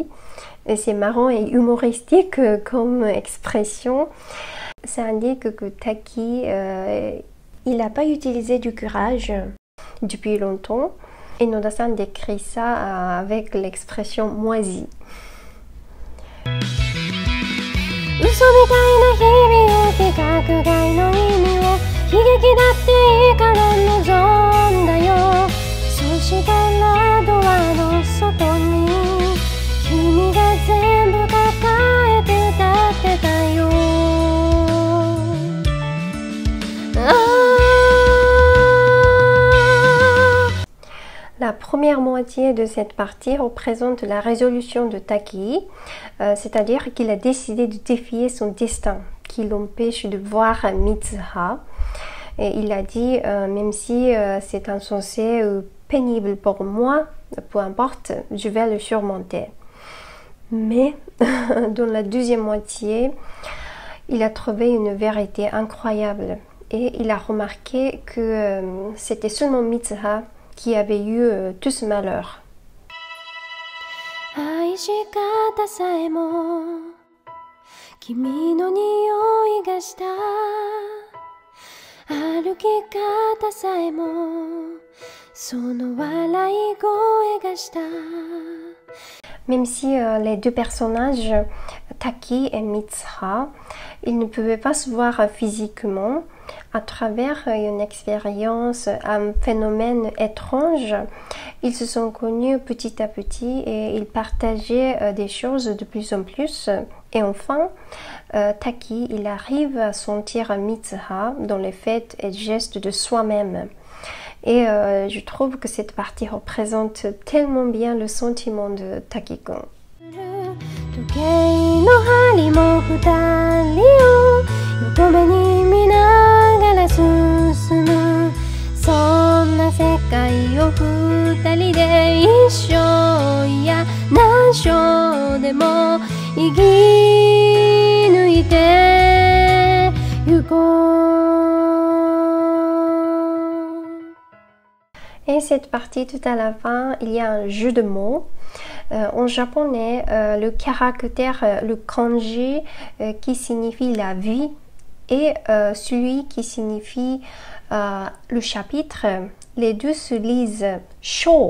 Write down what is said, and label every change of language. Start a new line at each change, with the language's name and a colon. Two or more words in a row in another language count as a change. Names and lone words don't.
French: C'est marrant et humoristique comme expression. Ça indique que Taki, il n'a pas utilisé du courage depuis longtemps. Et Noda-san décrit ça avec l'expression moisi.
Japanese: 嘘みたいな日々を規格外の意味を悲劇だっていいから望んだよそしたらドアの外に君が全部抱えて立ってたよ
French: La première moitié de cette partie représente la résolution de Taki, c'est-à-dire qu'il a décidé de défier son destin, qui l'empêche de voir Mitsuha. Et il a dit, même si c'est insensé ou pénible pour moi, peu importe, je vais le surmonter. Mais dans la deuxième moitié, il a trouvé une vérité incroyable et il a remarqué que c'était seulement Mitsuha qui avait eu tout ce malheur.
Japanese: 愛し方さえも君の匂いがした歩き方さえもその笑い声がした
French: Même si les deux personnages, Taki et Mitsuha, ils ne pouvaient pas se voir physiquement, à travers une expérience, un phénomène étrange, ils se sont connus petit à petit et ils partageaient des choses de plus en plus. Et enfin, Taki, il arrive à sentir Mitsuha dans les faits et gestes de soi-même. Et je trouve que cette partie représente tellement bien le sentiment de Taki-kun.
Japanese: 時計の針も二人を横目に見ながら進むそんな世界を二人で一生いや何生でも生き抜いてゆこう
French: Et cette partie tout à la fin, il y a un jeu de mots. En japonais, le caractère, le kanji qui signifie la vie et celui qui signifie le chapitre, les deux se lisent sho.